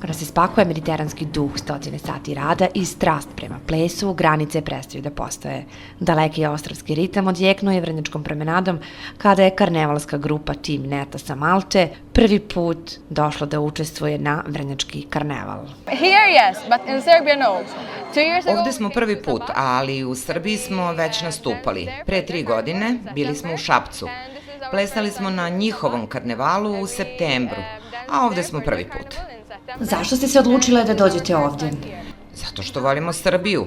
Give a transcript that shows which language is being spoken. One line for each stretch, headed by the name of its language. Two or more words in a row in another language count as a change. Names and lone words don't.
Serbian: spakuje mediteranski duh, stotine sati rada i strast prema plesu, granice prestaju da postoje. Daleki ostravski ritam odjeknuo je vrnjačkom promenadom kada je karnevalska grupa Tim Neta sa Malte prvi put došla da učestvuje na vrnjački karneval.
English: Here yes, but in Serbia no.
Serbian: Ovde smo prvi put, ali u Srbiji smo već nastupali. Pre 3 godine bili smo u Šapcu. Plesali smo na njihovom karnevalu u septembru, a ovde smo prvi put. Zašto ste se odlučile da dođete ovde? Zato što volimo Srbiju.